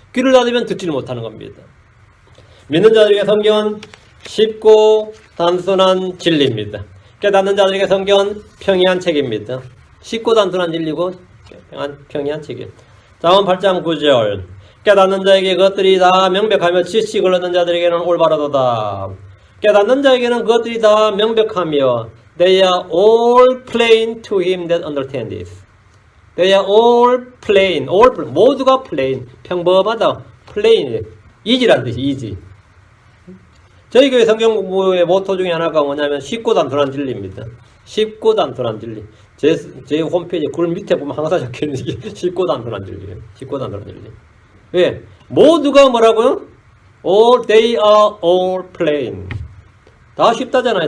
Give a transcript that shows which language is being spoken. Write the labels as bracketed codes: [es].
[ko] 귀를 닫으면 듣지를 못하는 겁니다. 믿는 자들에게 성경은 쉽고 단순한 진리입니다. 깨닫는 자들에게 성경은 평이한 책입니다. 쉽고 단순한 진리고 평이한 책이에요. 잠언 8장 9절 깨닫는 자에게 그것들이 다 명백하며 지식을 얻는 자들에게는 올바르도다. 깨닫는 자에게는 그것들이 다 명백하며 [en] They are all plain to him that understands it. They are all plain, [ko] 모두가 [en] plain, [ko] 평범하다, [en] plain, easy라는 뜻이 easy. [ko] 저희 교회 성경 공부의 모토 중에 하나가 뭐냐면 쉽고 단순한 진리입니다. 쉽고 단순한 진리. 제 홈페이지 글 밑에 보면 항상 적혀있는 게 쉽고 단순한 진리예요. 쉽고 단순한 진리. 왜? 모두가 뭐라고요? [en] They are all plain. [ko] 다 쉽다잖아요.